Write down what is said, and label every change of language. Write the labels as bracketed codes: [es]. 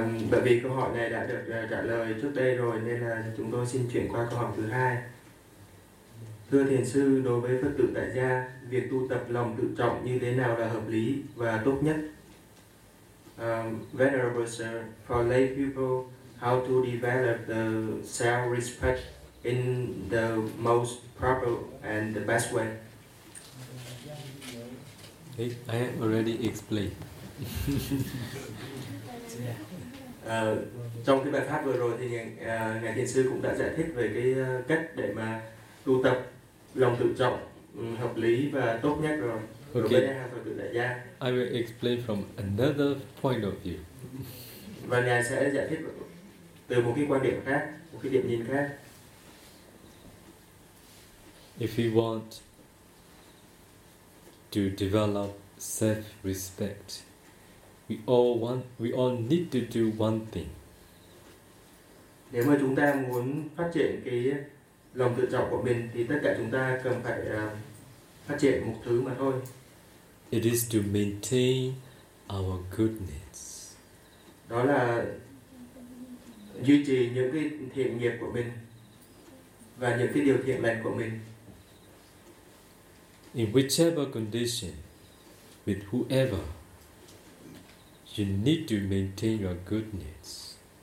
[vi] Bởi vì câu hỏi này đã được trả lời trước đây rồi nên là chúng tôi xin chuyển qua câu hỏi thứ hai. Thưa thiền sư, đối với Phật tử tại gia, việc tu tập lòng tự trọng như thế nào là hợp lý và tốt nhất? [en] Venerable sir, for lay people, how to develop the self-respect in the most proper and the best way? I have already explained. [vi] Trong cái bài pháp vừa rồi thì ngài thiền sư cũng đã giải thích về cái cách để mà tu tập lòng tự trọng hợp lý và tốt nhất rồi. [en] Okay. I will explain from another point of view. [vi] và ngài sẽ giải thích từ một cái quan điểm khác, một cái điểm nhìn khác. [en] If you want to develop self-respect, we all need to do one thing. [vi] Nếu mà chúng ta muốn phát triển cái lòng tự trọng của mình thì tất cả chúng ta cần phải phát triển một thứ mà thôi. [en] It is to maintain our goodness. [vi] Đó là duy trì những cái thiện nghiệp của mình và những cái điều thiện lành của mình. [en] In whichever condition, with whoever, you need to maintain your goodness.